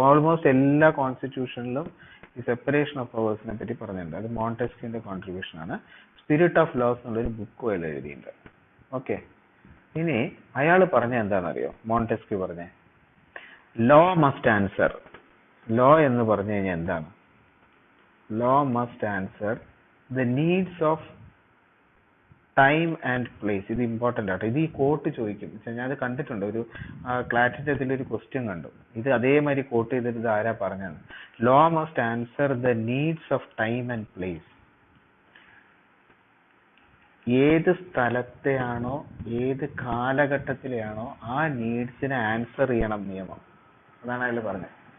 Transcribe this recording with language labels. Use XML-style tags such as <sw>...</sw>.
<ml>Almost എല്ലാ കോൺസ്റ്റിറ്റ്യൂഷനിലും ഈ separation of പവേഴ്സിനെ പറ്റി പറഞ്ഞിട്ടുണ്ട്. അത് മോണ്ടെസ്ക്യൂന്റെ കോൺട്രിബ്യൂഷൻ ആണ്. സ്പിരിറ്റ് ഓഫ് ലോസ് എന്നുള്ളൊരു ബുക്ക് അയാൾ എഴുതിയിട്ടുണ്ട്. ഓക്കെ, ഇനി അയാൾ പറഞ്ഞ എന്താണെന്നറിയോ? മോണ്ടെസ്ക്യൂ പറഞ്ഞ ലോ മസ്റ്റ് ആൻസർ. ലോ എന്ന് പറഞ്ഞു കഴിഞ്ഞാൽ എന്താണ്?</ml> <en>law must answer the needs of time and place.</en> <ml>ഇത് ഇമ്പോർട്ടൻ്റ് ആട്ടോ. ഇത് ഈ കോട്ട് ചോദിക്കും. ഞാനത് കണ്ടിട്ടുണ്ട്, ഒരു ക്ലാറ്റിൻ്റെ ഇതിലൊരു ക്വസ്റ്റ്യൻ കണ്ടു. ഇത് അതേമാതിരി കോട്ട് ചെയ്തിട്ട് ഇത് ആരാ പറഞ്ഞാണ്.</ml> <en>Law must answer the needs of time and place.</en> <ml>ഏത് സ്ഥലത്തെയാണോ ഏത് കാലഘട്ടത്തിലെയാണോ ആ നീഡ്സിനെ ആൻസർ ചെയ്യണം നിയമം. അതാണ് അതിൽ പറഞ്ഞത്.</ml>